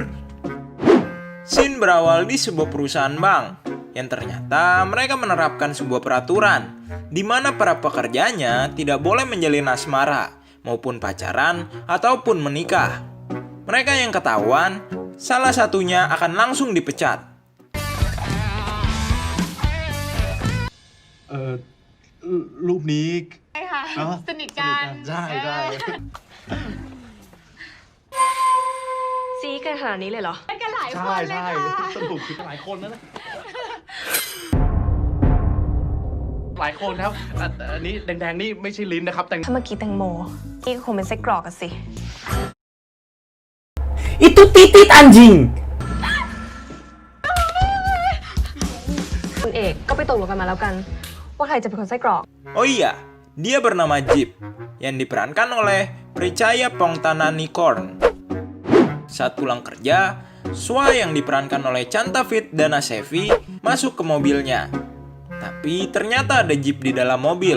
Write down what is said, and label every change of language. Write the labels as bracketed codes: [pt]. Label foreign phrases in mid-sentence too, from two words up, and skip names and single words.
[id] Scene berawal di sebuah perusahaan bank yang ternyata mereka menerapkan sebuah peraturan di mana para pekerjanya tidak boleh menjalin asmara maupun pacaran ataupun menikah. Mereka yang ketahuan, salah satunya akan langsung dipecat. [th] รูปนี้ ใช่ค่ะ เนอะ สนิทกัน ใช่ใช่ ซีกันขนาดนี้เลยเหรอ ไปกันหลายค ใช่ นเลย ใช่ ค่ะ สรุปคือหลายคนนะหลายคนครับอันนี้แดงๆนี่ไม่ใช่ลิ้นนะครับแต่ ถ้าเมื่อกี้แตงโมนี่ก็คงเป็นไส้กรอกกันสิ [id] Itu titit anjing. [th] คุณเอกก็ไปตกลงกันมาแล้วกัน ว่าใครจะเป็นคนไส้กรอก [id] Oh iya, dia bernama Jeep, yang diperankan oleh Prichaya Pongtananikorn. Saat pulang kerja, Swa yang diperankan oleh Chantavit Danasevi masuk ke mobilnya. Tapi ternyata ada Jeep di dalam mobil.